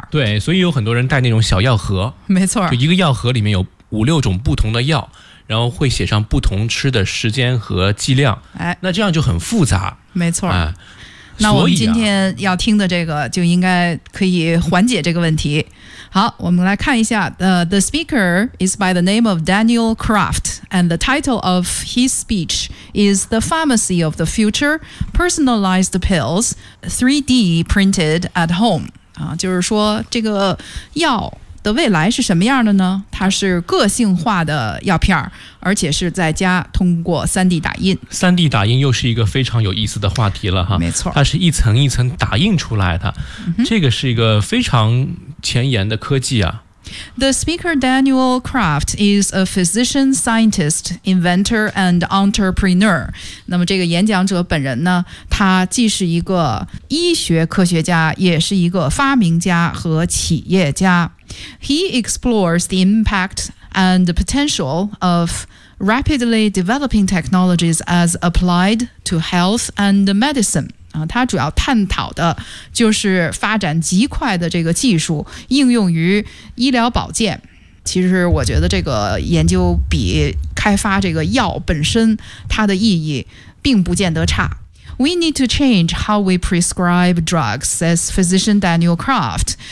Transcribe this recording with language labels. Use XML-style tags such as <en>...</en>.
<zh>对，所以有很多人带那种小药盒，没错，就一个药盒里面有五六种不同的药，然后会写上不同吃的时间和剂量。哎，那这样就很复杂，没错。哎，那我们今天要听的这个就应该可以缓解这个问题。好，我们来看一下。</zh> <en>The speaker is by the name of Daniel Kraft, and the title of his speech is The Pharmacy of the Future, Personalized Pills, 3D Printed at Home.</en> <zh>就是说这个药的未来是什么样的呢？它是个性化的药片，而且是在家通过 3D 打印。 3D 打印又是一个非常有意思的话题了哈。没错，它是一层一层打印出来的，嗯，这个是一个非常前沿的科技啊。</zh> <en>The speaker Daniel Kraft is a physician, scientist, inventor, and entrepreneur.</en> <zh>那么这个演讲者本人呢，他既是一个医学科学家，也是一个发明家和企业家。</zh> <en>He explores the impact and the potential of rapidly developing technologies as applied to health and medicine.</en> <zh>他主要探讨的就是发展极快的这个技术应用于医疗保健。其实我觉得这个研究比开发这个药本身它的意义并不见得差。</zh> <en>We need to change how we prescribe drugs, says physician Daniel Kraft.</en>